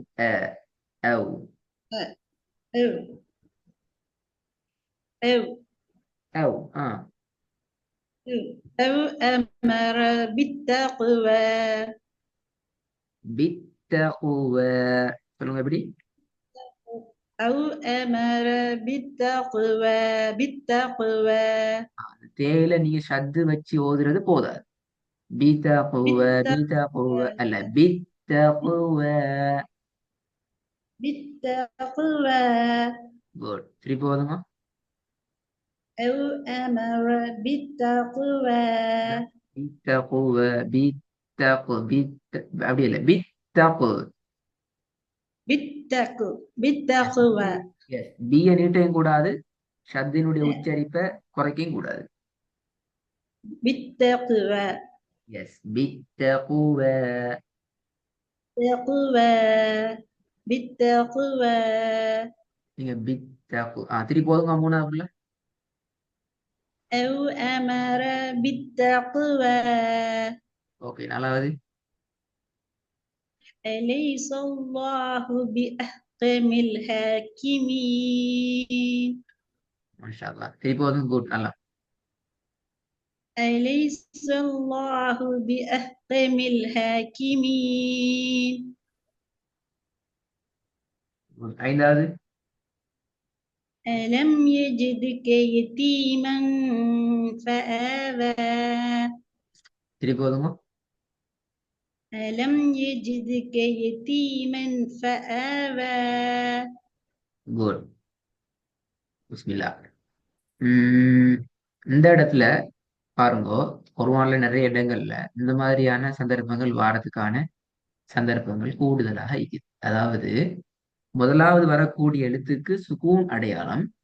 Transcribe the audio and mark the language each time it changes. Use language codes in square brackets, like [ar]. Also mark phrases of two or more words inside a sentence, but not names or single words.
[ar] அவ் أو أو அவ் أو أمر بالتقوى. بالتقوى. [ta] சொல்லுங்க எப்படி? [ar] أو أمر بالتقوى. بالتقوى. [ta] தேயில நீங்க ஷத்து வச்சு ஓதுறது போதாது. [ar] بتقوى بتقوى بالتقوى. அல்ல, بالتقوى. بالتقوى. [ta] குட். திருப்பி போதுமா? [ar] أو أمر بالتقوى. [ta] بالتقوى அப்படி இல்லை, [ar] بالتقوى. بالتقوى. [ta] எஸ், பிய நீட்டையும் கூடாது, ஷத்தினுடைய உச்சரிப்பை குறைக்கவும் கூடாது. [ar] بالتقوى. எஸ், بالتقوى. تقوى. بالتقوى. [ta] நீங்க திருப்பி போதுங்க மூணாவதுல. [ar] أو أمر بالتقوى. [ta] ஓகே, நாலாவது. [ar] أليس الله بأحكم الحاكمين. ما شاء الله. [ta] திருப்பி போதுங்க. குட். நல்லா. [ar] أليس الله بأحكم الحاكمين. [ta] Good. ஐந்தாவது. [ar] ألم يجدك يتيما فآوى. [ta] திருப்பி போதுங்க. [ar] ألم يجدك يتيما فآوى. [ta] குட். பிஸ்மில்லா. இந்த இடத்துல பாருங்க, குர்ஆன்ல நிறைய இடங்கள்ல இந்த மாதிரியான சந்தர்ப்பங்கள் வாரதுக்கான சந்தர்ப்பங்கள் கூடுதலாக இருக்குது. அதாவது முதலாவது வரக்கூடிய எழுத்துக்கு சுகூன் அடையாளம்.